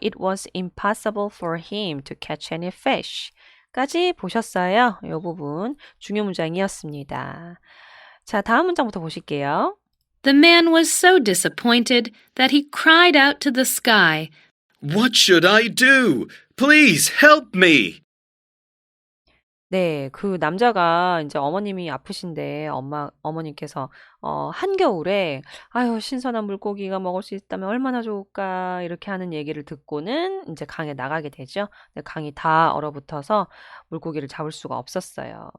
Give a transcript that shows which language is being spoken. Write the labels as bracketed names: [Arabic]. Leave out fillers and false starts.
[English] It was impossible for him to catch any fish. [Korean] 까지 보셨어요. 이 부분 중요 문장이었습니다. 자, 다음 문장부터 보실게요. [English] The man was so disappointed that he cried out to the sky. What should I do? Please help me. [Korean] 네, 그 남자가 이제 어머님이 아프신데 어머님께서 한겨울에 아유, 신선한 물고기가 먹을 수 있다면 얼마나 좋을까 이렇게 하는 얘기를 듣고는 이제 강에 나가게 되죠. 근데 강이 다 얼어붙어서 물고기를 잡을 수가 없었어요.